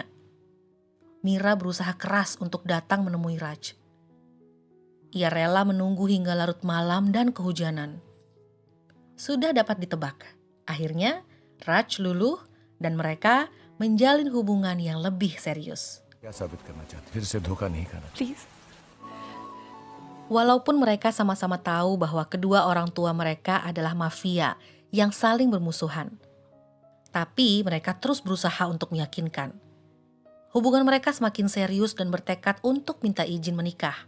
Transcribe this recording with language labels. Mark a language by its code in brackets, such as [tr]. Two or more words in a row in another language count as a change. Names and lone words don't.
[id] Mira berusaha keras untuk datang menemui Raj. Ia rela menunggu hingga larut malam dan kehujanan. Sudah dapat ditebak. Akhirnya Raj luluh dan mereka menjalin hubungan yang lebih serius. [hi] क्या साबित करना चाहती फिर से धोखा नहीं करना प्लीज [id] Walaupun mereka sama-sama tahu bahwa kedua orang tua mereka adalah mafia yang saling bermusuhan. Tapi mereka terus berusaha untuk meyakinkan. Hubungan mereka semakin serius dan bertekad untuk minta izin menikah.